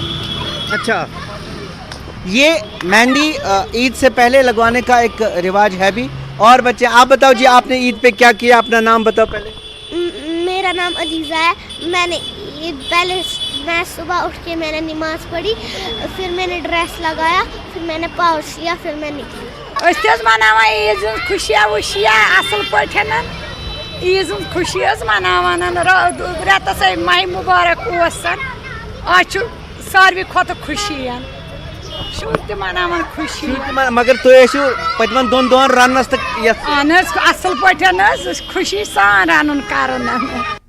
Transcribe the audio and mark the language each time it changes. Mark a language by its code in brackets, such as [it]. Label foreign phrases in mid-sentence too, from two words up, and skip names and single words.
[hi] अच्छा, ये मेहंदी ईद से पहले लगवाने का एक रिवाज है भी। और बच्चे, आप बताओ जी, आपने ईद पे क्या किया? अपना नाम बताओ पहले। मेरा नाम अलीज़ा है। मैं सुबह उठ के मैंने नमाज पढ़ी, फिर मैंने ड्रेस लगाया, फिर मैंने पाउच लिया, फिर मैं निकली। [ks] मनावा ईद खुशिया वुशिया असल पठन ईद खुशी मनावान रेतस माह मुबारक आज सारे खुद खुशी शुर त मनावान खुशी। मगर तुम पतमन 2 दोहन रनस तक असल पठन खुशी सान रन कर